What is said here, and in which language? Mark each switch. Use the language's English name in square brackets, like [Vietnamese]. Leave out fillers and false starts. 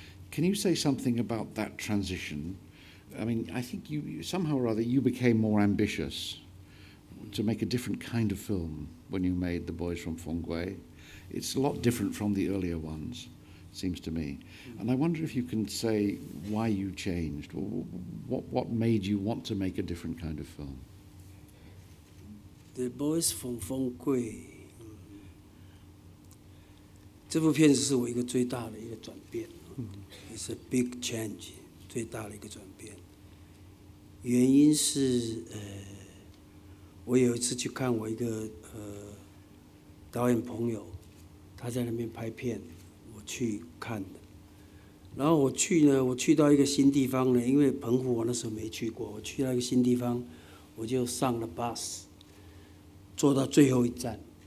[English] Can you say something about that transition? I mean, I think you somehow or other you became more ambitious to make a different kind of film when you made The Boys from Fenggui. It's a lot different from the earlier ones, it seems to me. And I wonder if you can say why you changed, or what made you want to make a different kind of film? [Chinese] The Boys from Fenggui， 这部片子是我一个最大的一个转变。 [English] It's a big change， [Chinese] 最大的一个转变。原因是我有一次去看我一个导演朋友，他在那边拍片，我去看的。然后我去到一个新地方呢，因为澎湖我那时候没去过，我去到一个新地方，我就上了 bus， 坐到最后一站。